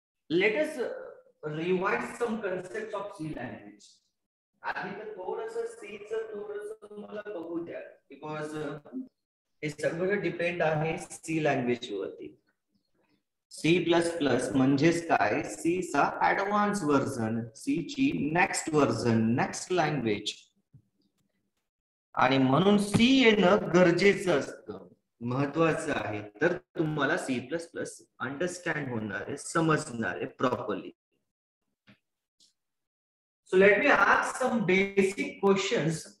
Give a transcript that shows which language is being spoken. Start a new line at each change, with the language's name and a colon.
English: Let us revise some concepts of C language.
Marathi: आधी तर थोडंसं C चं थोडंसं मला बघू द्या, बिकॉज हे सगळं डिपेंड आहे C लँग्वेज वरती. C++ म्हणजेच काय, C चा ऍडव्हान्स व्हर्जन, C ची नेक्स्ट व्हर्जन, नेक्स्ट लँग्वेज. आणि म्हणून C येणं गरजेचं असतं, महत्वाचं आहे. तर तुम्हाला C++ अंडरस्टँड होणार आहे, समजणार आहे properly.
English: So let me ask some basic questions.